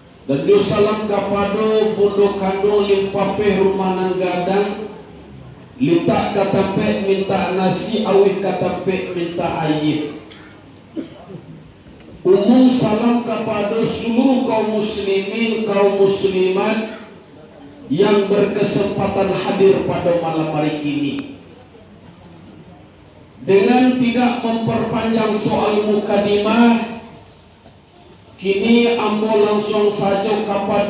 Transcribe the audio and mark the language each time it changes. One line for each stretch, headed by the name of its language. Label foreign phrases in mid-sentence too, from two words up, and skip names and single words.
Minangkabau: Dan salam kapado bundo kando limpape rumanan gadang lintak katampe minta nasi awih katampe minta ayib.
Indonesian: Umum salam kepada seluruh kaum muslimin, kaum muslimat yang berkesempatan hadir pada malam hari kini. Dengan tidak memperpanjang soal mukadimah, kini ambo langsung saja kepada